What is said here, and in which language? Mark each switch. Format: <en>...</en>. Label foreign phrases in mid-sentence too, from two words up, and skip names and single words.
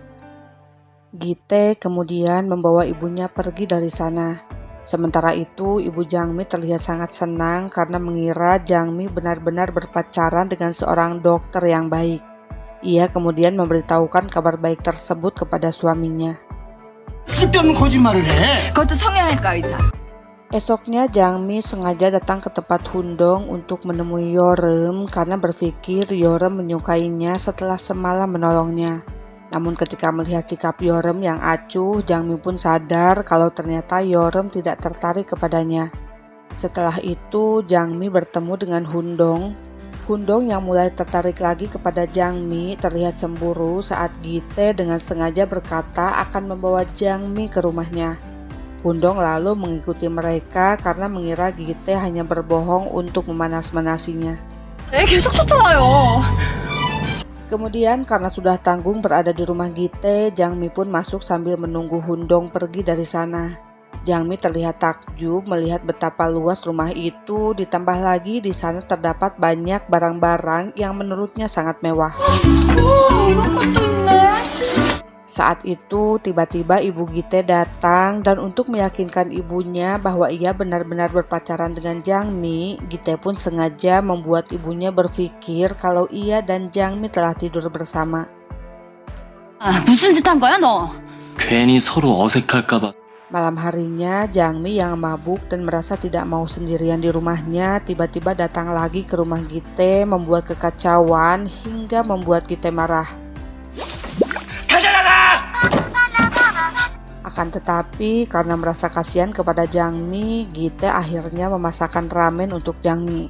<id>Gite kemudian membawa ibunya pergi dari sana. Sementara itu, ibu Jangmi terlihat sangat senang karena mengira Jangmi benar-benar berpacaran dengan seorang dokter yang baik. Ia kemudian memberitahukan kabar baik tersebut kepada suaminya.</id> <ko>쓸데없는 거짓말을 해. 그것도 성형외과 의사.</ko> <id>Esoknya Jangmi sengaja datang ke tempat Hundong untuk menemui Yeoreum karena berpikir Yeoreum menyukainya setelah semalam menolongnya. Namun ketika melihat sikap Yeoreum yang acuh, Jangmi pun sadar kalau ternyata Yeoreum tidak tertarik kepadanya. Setelah itu Jangmi bertemu dengan Hundong. Hundong yang mulai tertarik lagi kepada Jangmi terlihat cemburu saat Gite dengan sengaja berkata akan membawa Jangmi ke rumahnya. Hundong lalu mengikuti mereka karena mengira Gite hanya berbohong untuk memanas-manasinya.</id> <ko>계속 쫓아와요.</ko> <id>Kemudian karena sudah tanggung berada di rumah Gite, Jangmi pun masuk sambil menunggu Hundong pergi dari sana. Jangmi terlihat takjub melihat betapa luas rumah itu, ditambah lagi di sana terdapat banyak barang-barang yang menurutnya sangat mewah. Saat itu tiba-tiba ibu Gite datang dan untuk meyakinkan ibunya bahwa ia benar-benar berpacaran dengan Jangmi, Gite pun sengaja membuat ibunya berpikir kalau ia dan Jangmi telah tidur bersama.</id> <ko>무슨 짓 한 거야 너? 괜히 서로 어색할까봐.</ko> <id>Malam harinya, Jangmi yang mabuk dan merasa tidak mau sendirian di rumahnya tiba-tiba datang lagi ke rumah Gite membuat kekacauan hingga membuat Gite marah. Akan tetapi karena merasa kasihan kepada Jangmi, Gite akhirnya memasakkan ramen untuk Jangmi.</id>